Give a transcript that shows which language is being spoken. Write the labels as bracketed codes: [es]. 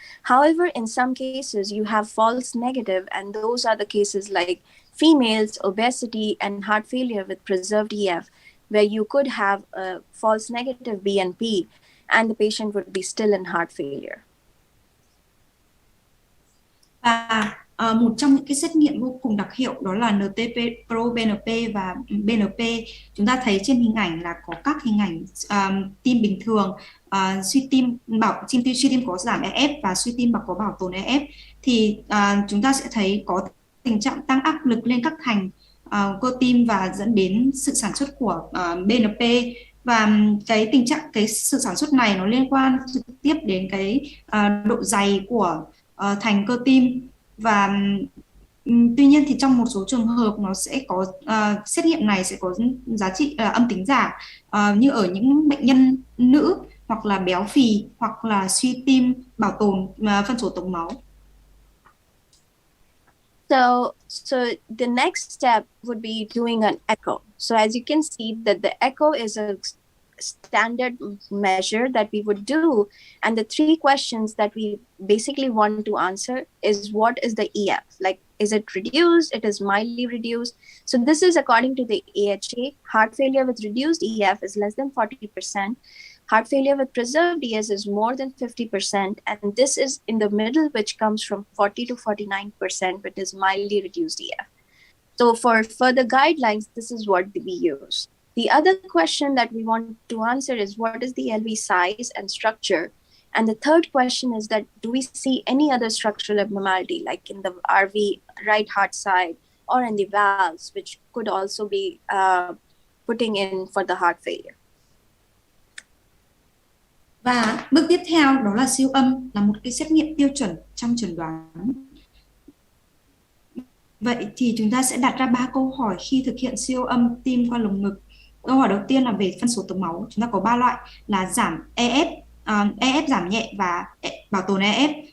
[en] However, in some cases, you have false negative, and those are the cases like females, obesity, and heart failure with preserved EF, where you could have a false negative BNP, and the patient would be still in heart failure. [vi] Và một trong những cái xét nghiệm vô cùng đặc hiệu đó là NT-proBNP và BNP. Chúng ta thấy trên hình ảnh là có các hình ảnh tim bình thường, suy tim có giảm EF và suy tim có bảo tồn EF. Thì chúng ta sẽ thấy có tình trạng tăng áp lực lên các thành cơ tim và dẫn đến sự sản xuất của BNP. Và cái sự sản xuất này nó liên quan trực tiếp đến cái độ dày của thành cơ tim. Và tuy nhiên thì trong một số trường hợp nó sẽ có xét nghiệm này sẽ có giá trị âm tính giả, như ở những bệnh nhân nữ, hoặc là béo phì, hoặc là suy tim bảo tồn phân số tổng máu. [en] So the next step would be doing an echo. So as you can see that the echo is a standard measure that we would do, and the 3 questions that we basically want to answer is what is the EF, like is it reduced, it is mildly reduced. So this is according to the AHA. Heart failure with reduced EF is less than 40%. Heart failure with preserved EF is more than 50%, and this is in the middle, which comes from 40 to 49%, which is mildly reduced EF. So for further guidelines, this is what we use. The other question that we want to answer is what is the LV size and structure? And the third question is that do we see any other structural abnormality, like in the RV right heart side or in the valves, which could also be putting in for the heart failure. [vi] Và bước tiếp theo đó là siêu âm, là một cái xét nghiệm tiêu chuẩn trong chẩn đoán. Vậy thì chúng ta sẽ đặt ra 3 câu hỏi khi thực hiện siêu âm tim qua lồng ngực. Câu hỏi đầu tiên là về phân số tổng máu. Chúng ta có 3 loại là giảm EF, EF giảm nhẹ và bảo tồn EF.